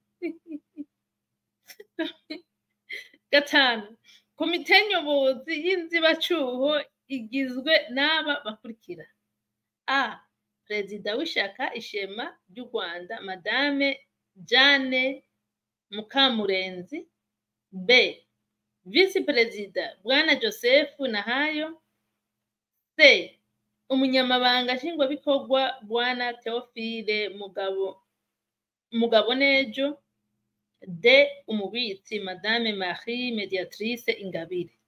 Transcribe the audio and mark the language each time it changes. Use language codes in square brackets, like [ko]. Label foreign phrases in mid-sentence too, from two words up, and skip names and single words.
[rw] Gatanu, komite nyobozi y'inzibacuho igizwe n'aba bakurikira: A. Perezida w'ishaka ishema ry'u Rwanda Madame Jane Mukamurenzi. B. Vice Perezida Bwana Joseph Nahayo. C. Umunyamabanga nshingwabikorwa Bwana Theophile Mugabonejo. D. Umubitsi Madame Marie Mediatrice Ingabire.